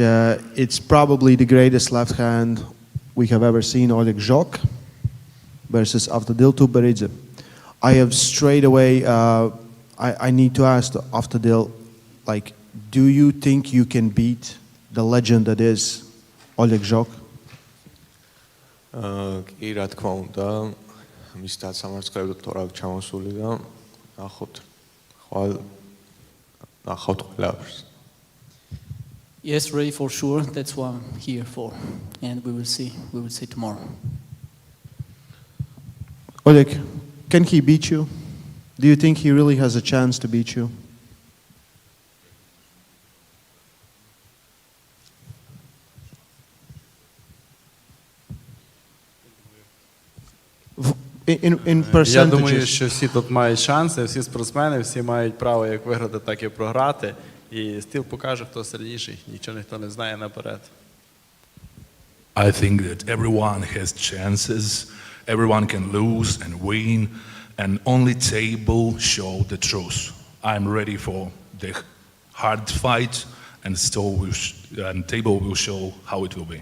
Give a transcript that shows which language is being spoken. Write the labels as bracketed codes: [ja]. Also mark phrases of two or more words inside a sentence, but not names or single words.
[en] It's probably the greatest left hand we have ever seen, Oleg Zhok versus Avtodil Tuberidze. I have straight away, I need to ask Avtodil, like, do you think you can beat the legend that is Oleg Zhok? [ka] კი, რა თქმა უნდა, მის დასამარცხებლად თორა ჩამოსული და ნახოთ. ნახავთ ყველაფერს. [en] Yes, ready for sure. That's what I'm here for. And we will see. We will see tomorrow. Oleg, can he beat you? Do you think he really has a chance to beat you? In percentages. [uk] Я думаю, що всі тут мають шанси, всі спортсмени, всі мають право як виграти, так і програти. І стіл покаже, хто сильніший. Нічого ніхто не знає наперед. [en] I think that everyone has chances. Everyone can lose and win, and only table show the truth. I'm ready for the hard fight, and table will show how it will be.